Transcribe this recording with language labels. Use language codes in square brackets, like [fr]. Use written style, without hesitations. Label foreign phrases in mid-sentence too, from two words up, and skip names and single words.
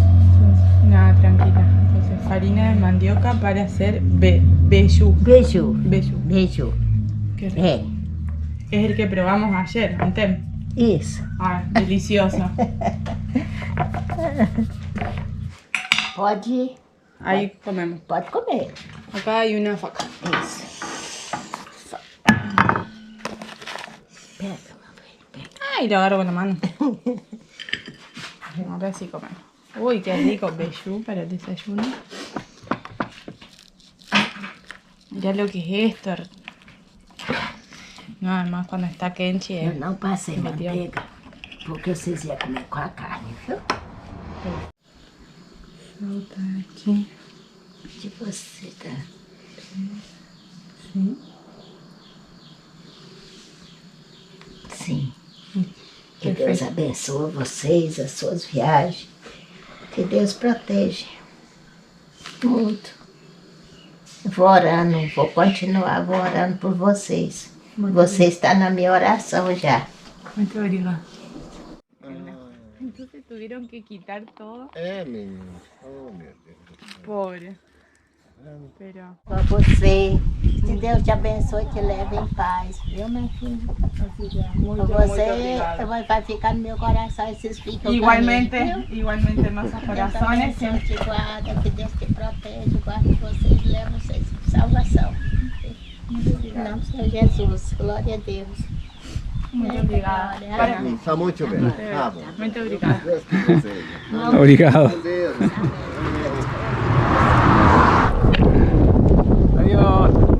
[es] Nada, tranquila. Entonces, farina de mandioca para hacer beiju. Beijo. Beiju. Beijo. Qué rico. [pt] É, [es] Es el que probamos ayer, [pt] Antem. isso. [es] Ah, delicioso. [pt] Pode ir. [es] Ahí comemos. [pt] Pode comer. [es] Acá hay una faca. [pt] Isso. Pega, meu filho, pega. [es] Ay, lo agarro con la mano. Ahora sí comemos. Uy, qué rico bejú para el desayuno. Mirá lo que es esto. No, además cuando está Kenchi [pt] Eu não passei Meteu. manteiga, porque vocês iam comer com a carne, viu? [es] Fruta aquí. [pt] De você, tá? [es] Sí. [pt] Sim. Que Deus abençoe vocês, as suas viagens. Que Deus proteja. Muito. Vou orando, vou continuar orando por vocês. Você está na minha oração já. Muito obrigada. [es] Entonces tuvieron que quitar todo. [pt] Menino. Oh, meu Deus. [es] Pobre. Pero [pt] Para você. Que Deus te abençoe e te leve em paz. Viu, meu filho? [es] muy, [pt] Você vai ficar no meu coração esses ficam [es] igualmente, [pt] caminhos, viu? [es] igualmente en nuestros corazones. [pt] Que Deus te guarda, que Deus te protege, guarde vocês, leve vocês com salvação. Em nome do Senhor Jesus, glória a Deus. Muito obrigada. Para Para- Está muito bem. Tá bom. Muito obrigada. Deus que deseja. Obrigado. Deus. [es] Adiós.